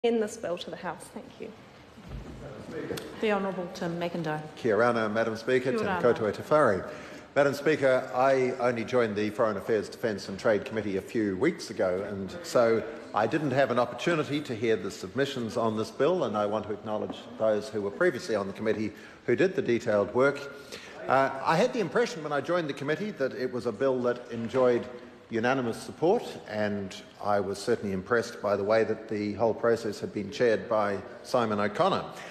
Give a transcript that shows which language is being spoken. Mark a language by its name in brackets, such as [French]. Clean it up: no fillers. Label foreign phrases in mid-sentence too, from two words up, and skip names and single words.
[English] in this bill to the House. Thank you. The Honourable Tim Macindoe. [Māori] Kia ora, [English] Madam Speaker. [Māori] Tim koutou te whare. [English] Madam Speaker, I only joined the Foreign Affairs, Defence and Trade Committee a few weeks ago, and so I didn't have an opportunity to hear the submissions on this bill, and I want to acknowledge those who were previously on the committee who did the detailed work. I had the impression when I joined the committee that it was a bill that enjoyed unanimous support, and I was certainly impressed by the way that the whole process had been chaired by Simon O'Connor.